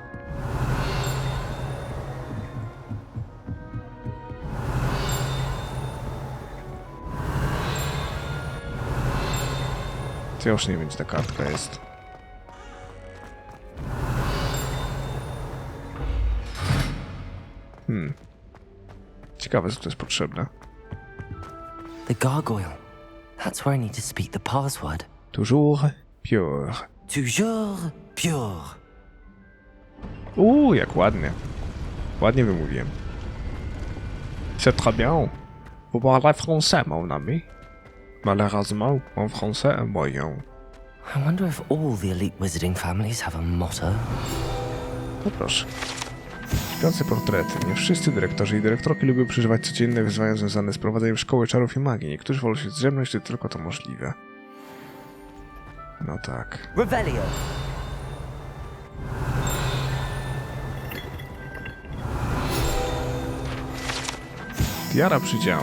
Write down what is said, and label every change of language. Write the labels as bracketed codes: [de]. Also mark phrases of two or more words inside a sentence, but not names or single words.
[pl] To ja już nie wiem, gdzie ta kartka jest. Ciekawe, co to jest potrzebne. [en] The gargoyle. That's where I need to speak the password. [fr] Toujours pure. Toujours pure. [pl] Jak ładnie. Ładnie wymówiłem. [fr] C'est très bien. Vous parlez français, mon ami. Malheureusement, mon français est moyen. [en] I wonder if all the elite wizarding families have a motto. [pl] No proszę. Śpiące portrety. Nie wszyscy dyrektorzy i dyrektorki lubią przeżywać codzienne wyzwania związane z prowadzeniem szkoły czarów i magii. Niektórzy wolą się zdrzemnąć, gdy tylko to możliwe. No tak. Revelio. Tiara przydziału.